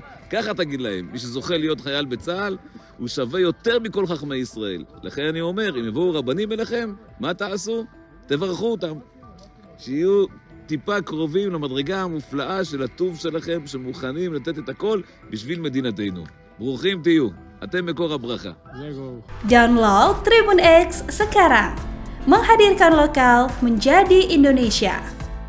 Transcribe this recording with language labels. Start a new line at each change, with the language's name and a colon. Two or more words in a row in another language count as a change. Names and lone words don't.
Hebrew: ככה תגיד להם, מי שזוכה להיות חייל בצה"ל, הוא שווה יותר מכל חכמי ישראל. לכן אני אומר, אם יבואו רבנים אליכם, מה תעשו? תברכו אותם. שיהיו טיפה קרובים למדרגה המופלאה של הטוב שלכם, שמוכנים לתת את הכל בשביל מדינתנו. ברוכים תהיו, אתם מקור הברכה.
Indonesian: Download Tribun X sekarang, menghadirkan lokal menjadi Indonesia.